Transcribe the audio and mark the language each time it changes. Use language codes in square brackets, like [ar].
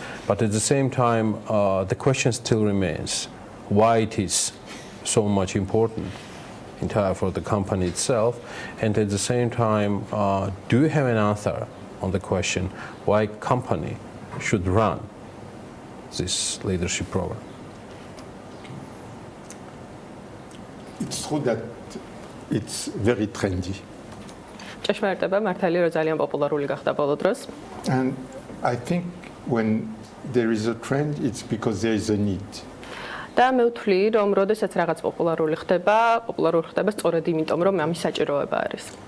[en] But at the same time, the question still remains why it is so much important for the company itself, and at the same time, do you have an answer on the question why company should run this leadership program? It's true that it's very trendy. [ka] ჭეშმარიტება მართალი რომ ძალიან პოპულარული გახდა ბოლო დროს. [en] And I think when there is a trend, it's because there is a need. [ka] და მე ვთვლი რომ როდესაც რაღაც პოპულარული ხდება სწორედ იმიტომ რომ ამის საჭიროება არის.